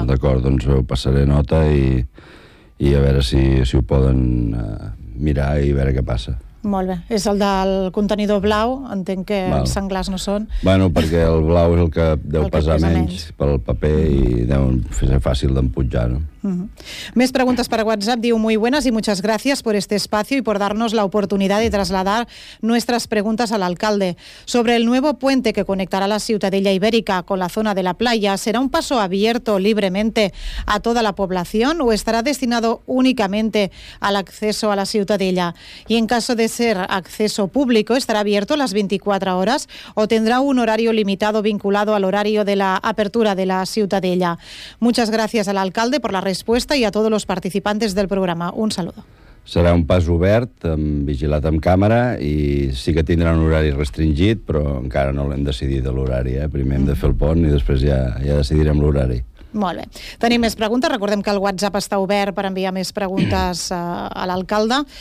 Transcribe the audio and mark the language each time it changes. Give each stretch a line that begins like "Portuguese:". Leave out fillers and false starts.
Catalan: Val, d'acord, doncs ho passaré nota i a veure si ho poden mirar i veure què passa. Molt bé. És el del contenidor blau, entenc que Val. Els senglars no són. Bueno, perquè el blau és el que deu pesar menys pel paper i deu ser fàcil d'empujar, no? Més preguntes per WhatsApp.
Spanish: Diu, muy buenas y muchas gracias por este espacio y por darnos la oportunidad de trasladar nuestras preguntas al alcalde. Sobre el nuevo puente que conectará la Ciutadella Ibérica con la zona de la playa, ¿será un paso abierto libremente a toda la población o estará destinado únicamente al acceso a la Ciutadella? Y en caso de ser acceso público, ¿estará abierto las 24 horas o tendrá un horario limitado vinculado al horario de la apertura de la Ciutadella? Muchas gracias al alcalde por la
Catalan: resposta i a tots els participants del programa.
Spanish: Un saludo.
Catalan: Serà un pas obert, vigilat amb càmera, i sí que tindrà un horari restringit, però encara no l'hem decidit a l'horari. Primer hem de fer el pont i després ja decidirem l'horari. Molt bé. Tenim més preguntes. Recordem que el WhatsApp està obert per enviar més preguntes a l'alcalde.